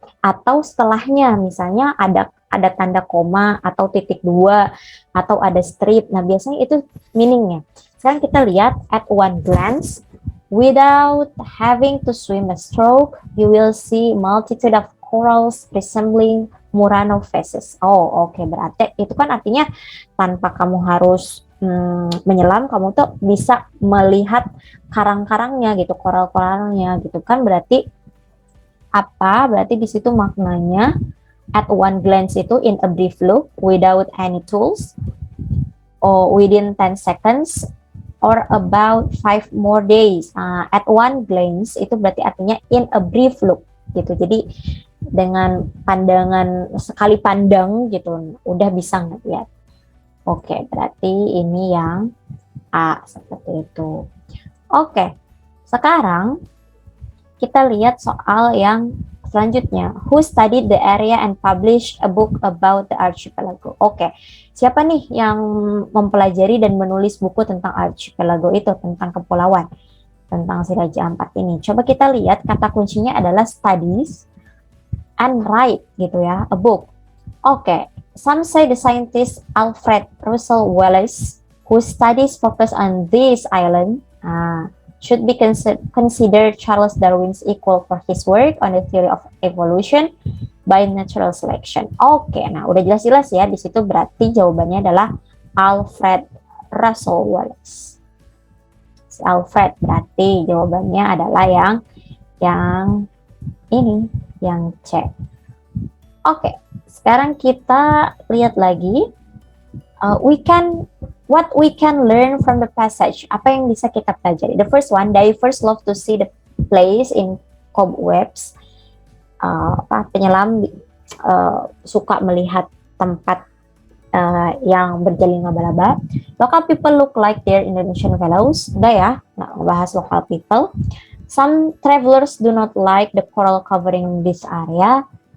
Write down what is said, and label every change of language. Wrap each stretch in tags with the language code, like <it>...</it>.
<id>Atau setelahnya, misalnya ada tanda koma, atau titik dua, atau ada strip. Nah, biasanya itu meaningnya. Sekarang kita lihat,</id> <en>at one glance, without having to swim a stroke, you will see multitude of corals resembling Murano faces. Oh, oke.</en> <id>Berarti itu kan artinya tanpa kamu harus menyelam, kamu tuh bisa melihat karang-karangnya gitu, koral-koralnya gitu kan. Berarti apa? Berarti di situ maknanya</id> <en>at one glance itu in a brief look without any tools or within 10 seconds or about 5 more days.</en> <id>At one glance itu berarti artinya</id> <en>in a brief look</en> <id>gitu. Jadi dengan pandangan sekali pandang gitu udah bisa ngeliat. Oke, berarti ini yang A, seperti itu. Oke, sekarang kita lihat soal yang selanjutnya.</id> <en>Who studied the area and published a book about the archipelago?</en> <id>Oke, siapa nih yang mempelajari dan menulis buku tentang archipelago itu, tentang kepulauan, tentang si Raja Ampat ini? Coba kita lihat, kata kuncinya adalah</id> <en>studies and write</en> <id>gitu ya, a book. Oke.</id> <en>Some say the scientist Alfred Russel Wallace, who studies focus on this island, should be considered Charles Darwin's equal for his work on the theory of evolution by natural selection.</en> <id>Oke, nah udah jelas-jelas ya, di situ berarti jawabannya adalah Alfred Russel Wallace. Alfred berarti jawabannya adalah yang ini, yang C. Oke. Sekarang kita lihat lagi,</id> <en>what we can learn from the passage.</en> <id>Apa yang bisa kita pelajari?</id> <en>The first one, divers love to see the place in cobwebs.</en> <id>Penyelam suka melihat tempat yang berjalin laba-laba.</id> <en>Local people look like their Indonesian fellows.</en> <id>Udah ya, bahas</id> <en>local people. Some travelers do not like the coral covering this area.</en>